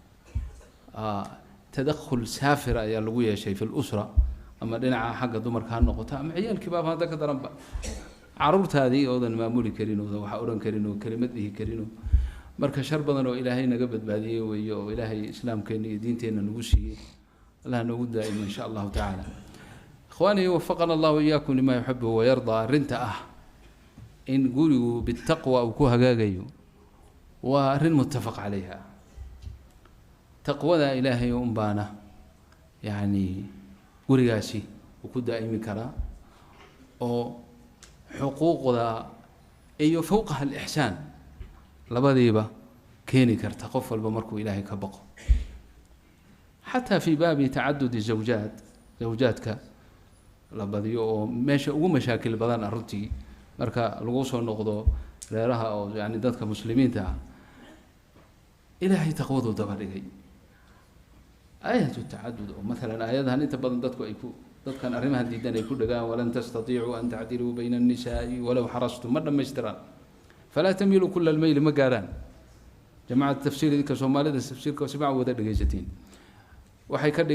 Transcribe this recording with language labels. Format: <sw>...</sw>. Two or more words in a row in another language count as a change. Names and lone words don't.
<so>tadakhul saafir ayaa lagu yeeshay</so> <ar>في الأسرة</ar> <so>ama dhinaca xagga dumarka noqota ama ciyaalkii baa hadda ka daran ba caruurtaadii oodan maamuli karin oo waxa oran karin oo kelimad dhihi karin marka shar badan oo ilaahay naga badbaadiyay weeyo oo ilaahay islaamkeena iyo diinteena nagu siiyay Allah nagu daa'imo</so> <ar>إن شاء الله تعالى إخواني وفقنا الله إياكم لما يحب و يرضى</ar> <so>rinta in gurigu bittaqwa oo ku hagaagayo waa arin</so> <ar>متفق عليها</ar> <so>taqwada ilaahay baana yani gurigaasi uu ku daa'imi kara oo xuquuqda iyo fawqaha al-ihsan labadiiba keeni karta qof walba markuu ilaahay ka baqo</so> <ar>حتى في باب تعدد زوجاتك</ar> <so>labadiyo oo meesha ugu mashaakil badan arrintii marka lagu soo noqdo reeraha oo yani dadka muslimiinta ilaahay taqwadu daba dhigay</so> <ar>آية التعدد</ar> <so>oo mesela ayadahan inta badan dadku ay ku dadkan arrimaha diidan ay ku dhagaan</so> <ar>ولن تستطيعوا أن تعدلوا بين النساء ولو حرصتم</ar> <so>ma dhamaystiran</so> <ar>فلا تميلوا كل الميل</ar> <so>magaran jamaa'at tafsir ka Soomaalida tafsiirka sibaa wada dhageysateen waxay ka</so>